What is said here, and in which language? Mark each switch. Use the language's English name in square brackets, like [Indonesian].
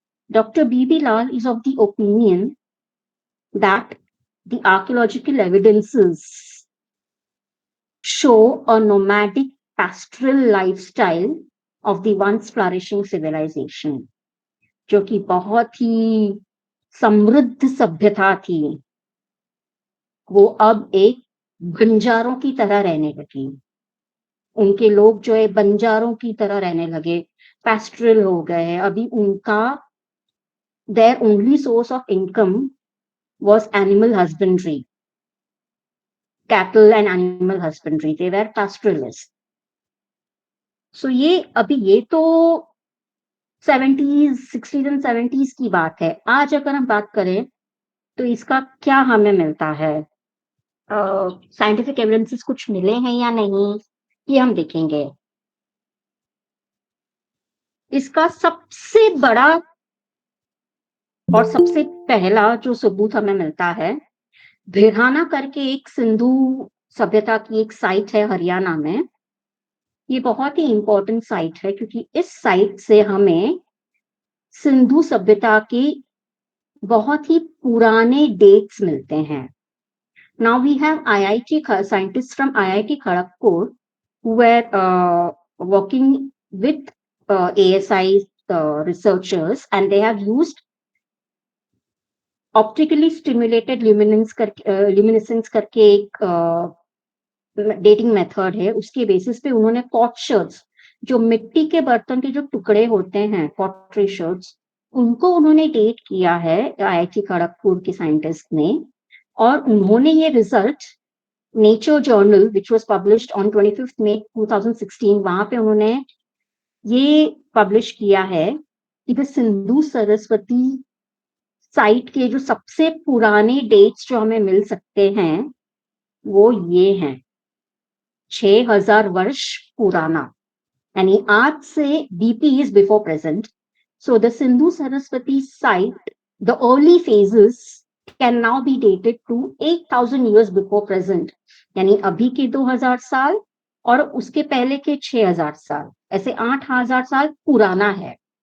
[English] doctor B B Lal is of the opinion that the archaeological evidences show a nomadic pastoral lifestyle of the once flourishing civilization, [Hindi] जो कि बहुत ही समृद्ध सभ्यता थी, वो अब एक बंजारों की तरह रहने लगी. उनके लोग जो है बंजारों की तरह रहने लगे, पैस्ट्रल हो गए. अभी उनका [English] their only source of income was animal husbandry, cattle and animal husbandry. They were pastoralists. [Hindi] So ये तो 70s, 60s and 70s की बात है. आज अगर हम बात करें तो इसका क्या हमें मिलता है, साइंटिफिक एविडेंसेस कुछ मिले हैं या नहीं, ये हम देखेंगे. इसका सबसे बड़ा और सबसे पहला जो सबूत हमें मिलता है, भिरहाना करके एक सिंधु सभ्यता की एक साइट है हरियाणा में. ये बहुत ही इंपॉर्टेंट साइट है क्योंकि इस साइट से हमें सिंधु सभ्यता के बहुत ही पुराने डेट्स मिलते हैं. [English] Now we have IIT scientists from IIT Kharagpur who were working with ASI researchers, and they have used optically stimulated luminescence [Hindi] करके एक डेटिंग मेथड है. उसके बेसिस पे उन्होंने पॉटशर्ट्स, जो मिट्टी के बर्तन के जो टुकड़े होते हैं, पॉटरी शर्ट्स, उनको उन्होंने डेट किया है आईआईटी खड़गपुर के साइंटिस्ट ने. और उन्होंने ये result nature journal [English] which was published on [Hindi] 25 मई 2016, वहां पे उन्होंने ये पब्लिश किया है कि सिंधु सरस्वती साइट के जो सबसे पुराने डेट्स जो हमें मिल सकते हैं वो ये हैं, 6000 वर्ष पुराना. यानी आज से [English] BP is before present, So the Sindhu Saraswati site, the early phases can now be dated to 8,000 years before present, [Hindi] यानी अभी के 2000 साल और उसके पहले के 6000 साल, ऐसे 8000 साल पुराना है।